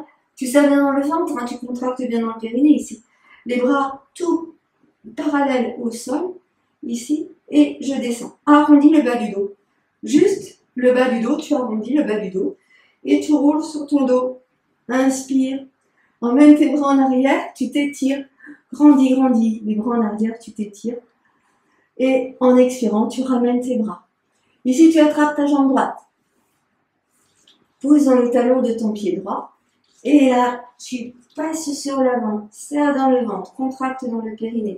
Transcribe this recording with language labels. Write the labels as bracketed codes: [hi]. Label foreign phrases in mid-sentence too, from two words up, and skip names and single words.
[fr] Tu serres bien dans le ventre, hein, tu contractes bien dans le périnée ici. Les bras tout parallèles au sol, ici, et je descends. Arrondis le bas du dos. Juste le bas du dos, tu arrondis le bas du dos et tu roules sur ton dos. Inspire. Emmène tes bras en arrière, tu t'étires. Grandis, grandis. Les bras en arrière, tu t'étires. Et en expirant, tu ramènes tes bras. Ici, tu attrapes ta jambe droite. Pousse dans le talon de ton pied droit. Et là, tu passes sur l'avant. Serre dans le ventre. Contracte dans le périnée.